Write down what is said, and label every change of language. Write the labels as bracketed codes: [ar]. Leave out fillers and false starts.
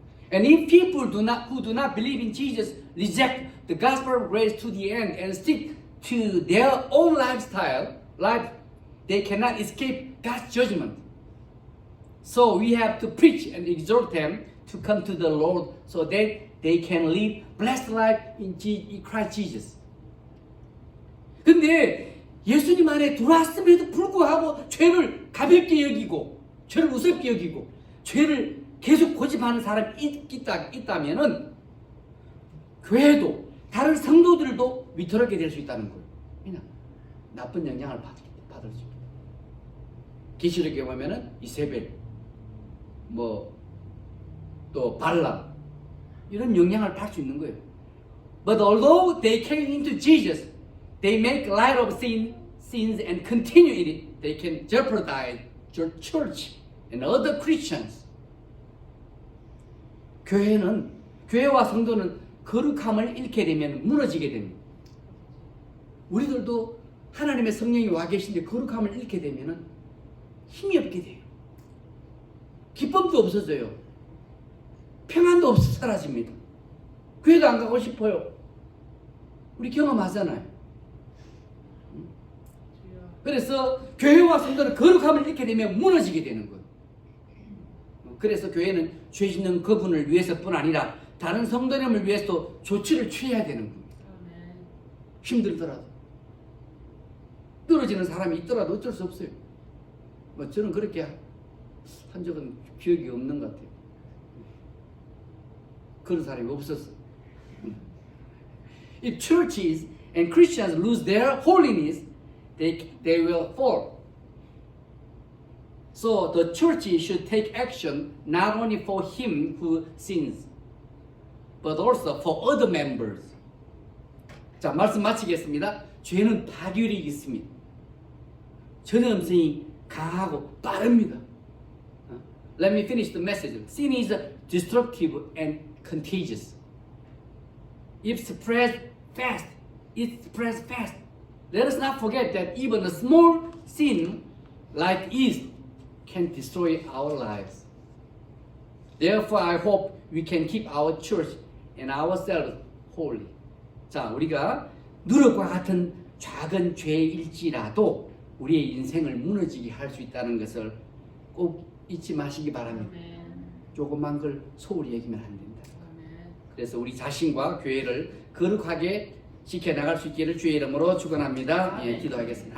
[en] And if people who do not believe in Jesus reject the gospel of grace to the end and stick to their own lifestyle, they cannot escape God's judgment. So we have to preach and exhort them to come to the Lord so that they can live blessed life in Christ Jesus. [ko] 근데 예수님 안에 들어왔음에도 불구하고 죄를 가볍게 여기고 죄를 우습게 여기고 죄를 계속 고집하는 사람이 있다면은 교회도 다른 성도들도 위태롭게 될 수 있다는 거예요. 그냥 나쁜 영향을 받을 수 있다. 계시록에 보면은 이세벨, 또 발람 이런 영향을 받을 수 있는 거예요. [en] But although they came into Jesus, they make light of sins and continue in it. They can jeopardize your church and other Christians. [ko] 교회와 성도는 거룩함을 잃게 되면 무너지게 됩니다. 우리들도 하나님의 성령이 와 계신데 거룩함을 잃게 되면 힘이 없게 돼요. 기쁨도 없어져요. 평안도 없어 사라집니다. 교회도 안 가고 싶어요. 우리 경험하잖아요. 그래서 교회와 성도는 거룩함을 잃게 되면 무너지게 되는 거예요. 그래서 교회는 죄 짓는 그분을 위해서뿐 아니라 다른 성도님을 위해서 조치를 취해야 되는 겁니다. 아멘. 힘들더라도. 떨어지는 사람이 있더라도 어쩔 수 없어요. 뭐 저는 그렇게 한 적은 기억이 없는 것 같아요. 그런 사람이 없었어. [en] If churches and Christians lose their holiness, they will fall. So the church should take action not only for him who sins, but also for other members. [ko] 자, 말씀 마치겠습니다. 죄는 파괴력이 있습니다. 전염성이 강하고 빠릅니다. [en] Let me finish the message. Sin is destructive and contagious. It spreads fast. It spreads fast. Let us not forget that even a small sin like yeast can destroy our lives. Therefore, I hope we can keep our church and ourselves holy. [ko] 자, 우리가 누룩과 같은 작은 죄일지라도 우리의 인생을 무너지게 할 수 있다는 것을 꼭 잊지 마시기 바랍니다. 아멘. 조그만 걸 소홀히 여기면 안 된다. 아멘. 그래서 우리 자신과 교회를 거룩하게 지켜나갈 수 있기를 주의 이름으로 축원합니다. 예, 기도하겠습니다.